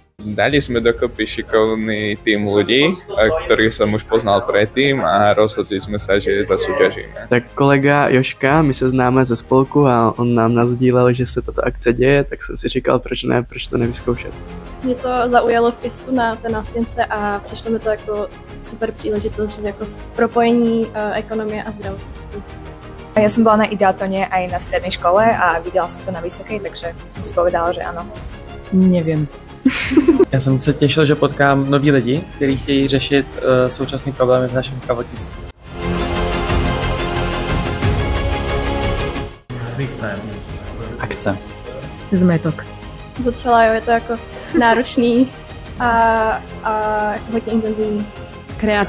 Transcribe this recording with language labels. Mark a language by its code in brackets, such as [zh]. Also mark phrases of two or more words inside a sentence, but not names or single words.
[sk] Dali sme dokopy šikovný tým ľudí, ktorých som už poznal predtým a rozhodli sme sa, že zasúťažíme. Tak kolega Joška, [cs] my se známe ze spolku a on nám nasdílel, že se tato akce děje, tak jsem si říkal, proč ne, proč to nevyzkoušet. Mě to zaujalo v ISu na té nástěnce a přišlo mi to jako super příležitost, že jako propojení ekonomie a zdravotnictví. [sk] Ja som bola na ideatone aj na strednej škole a videla som to na vysokej, takže som si povedala, že áno. [cs] Nevím. Já jsem se těšil, že potkám nový lidi, kteří chtějí řešit současné problémy v našem zdravotnictví. [en] Freestyle. [cs] Akce. [sk] Zmetok. [cs] Docela jo, je to jako náročný a hodně intenzivní.